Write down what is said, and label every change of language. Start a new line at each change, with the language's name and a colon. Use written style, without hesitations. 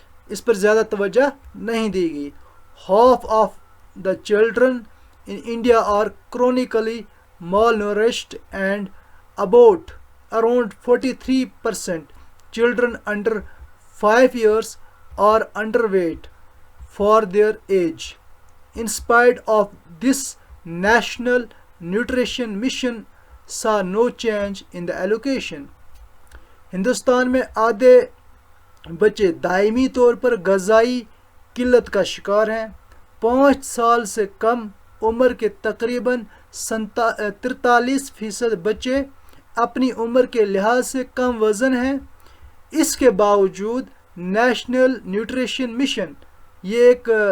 Urdu: اس پر زیادہ توجہ نہیں دی گئی۔
English: Half of the children in India are chronically malnourished and around 43% children under 5 years are underweight for their age. In spite of this, National Nutrition Mission saw no change in the allocation.
Urdu: Hindustan میں آدھے بچے دائمی طور پر غذائی قلت کا شکار ہیں۔ 5 سال سے کم عمر کے تقریباً 43% بچے اپنی عمر کے لحاظ سے کم وزن ہیں۔ اس کے باوجود نیشنل نیوٹریشن مشن، یہ ایک